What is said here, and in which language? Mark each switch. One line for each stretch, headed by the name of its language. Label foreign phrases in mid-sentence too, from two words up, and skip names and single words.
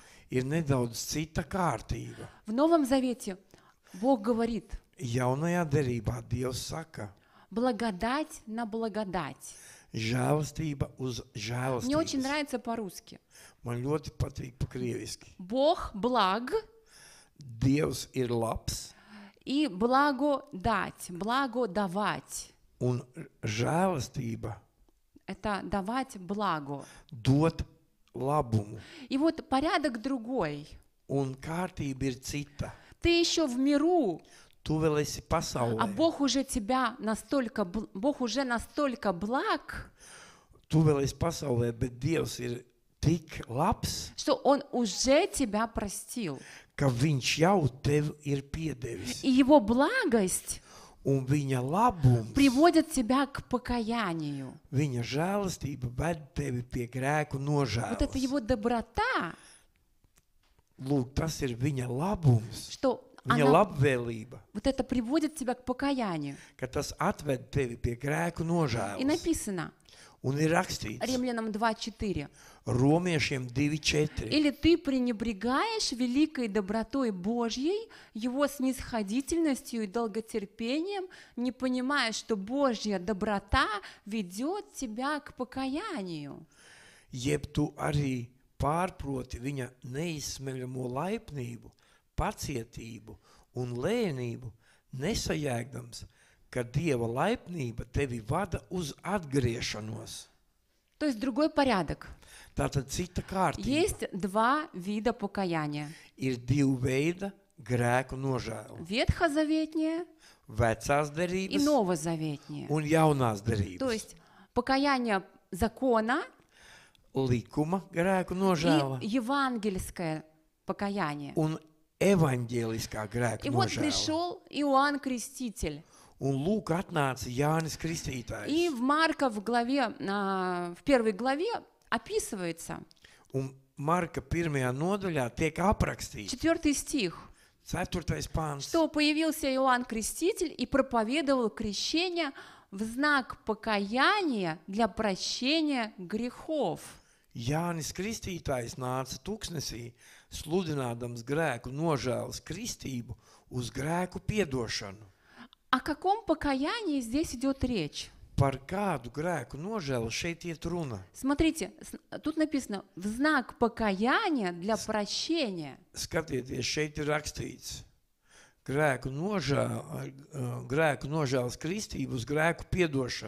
Latvian: ir nedaudz cita kārtība.
Russian: В Новом Завете Бог говорит:
Latvian: Jaunajā derībā Dievs saka,
Russian: благодать на благодать.
Latvian: žēlastība uz
Russian: Мне очень
Latvian: žēlastības.
Russian: нравится по-русски.
Latvian: Man ļoti patīk pakrieviski.
Russian: Бог благ
Latvian: Dievs ir labs
Russian: и благодать, благодавать.
Latvian: un žēlastība
Russian: Это давать благо.
Latvian: dot labumu.
Russian: И вот порядок другой.
Latvian: Un kārtība ir cita.
Russian: Ты еще в миру,
Latvian: Tu vēl esi
Russian: а
Latvian: pasaulē.
Russian: Бог уже Бог уже настолько благ,
Latvian: Tu vēl esi pasaulē, bet Dievs ir tik labs,
Russian: что Он уже тебя простил.
Latvian: ka viņš jau tev ir piedevis.
Russian: И Его благость
Latvian: Un viņa labums,
Russian: приводит тебя к покаянию.
Latvian: viņa žēlastība ved tevi pie grēku
Russian: Вот это
Latvian: nožēlas.
Russian: Его доброта,
Latvian: Lūk, tas ir viņa labums,
Russian: что
Latvian: viņa
Russian: она,
Latvian: labvēlība,
Russian: вот это приводит тебя к покаянию.
Latvian: ka tas atved tevi pie grēku
Russian: И
Latvian: nožēlas.
Russian: написано
Latvian: Un ir rakstīts
Russian: Римлянам 2:4.
Latvian: Romiešiem 2:4.
Russian: Или ты пренебрегаешь великой добротой Божьей, Его снисходительностью и долготерпением, не понимая, что Божья доброта ведет тебя к покаянию.
Latvian: Jeb tu arī pārproti viņa neizsmeļamo laipnību, pacietību un lēnību, nesajēgdams, ka Dieva laipnība tevi vada uz atgriešanos.
Russian: То есть другой порядок.
Latvian: Tātad cita kārtība.
Russian: Есть два вида покаяния.
Latvian: Ir divi veidi grēku nožēla.
Russian: Ветхозаветнее
Latvian: Vecās
Russian: и
Latvian: derības
Russian: новозаветнее.
Latvian: un jaunās
Russian: То
Latvian: derības.
Russian: есть покаяние закона
Latvian: Likuma grēku
Russian: и
Latvian: nožēla
Russian: евангельское покаяние.
Latvian: un evaņģēliskā grēku
Russian: И вот
Latvian: nožēla.
Russian: пришел Иоанн Креститель.
Latvian: Un lūk atnāca Jānis Kristītājs.
Russian: И в Марка в первой главе описывается
Latvian: Un Marka 1. nodaļā tiek aprakstīts
Russian: 4 стих,
Latvian: 4. pāns,
Russian: что появился Иоанн Креститель и проповедовал крещение в знак покаяния для прощения грехов.
Latvian: Jānis Kristītājs nāca tuksnesī, sludinādams grēku nožēlas kristību uz grēku piedošanu.
Russian: О каком покаянии здесь идет речь?
Latvian: Par kādu grēku nožēlu šeit iet runa?
Russian: Смотрите, тут написано «в знак покаяния для прощения».
Latvian: Skatieties, šeit ir rakstīts grēku nožēlas kristību uz grēku piedošanu.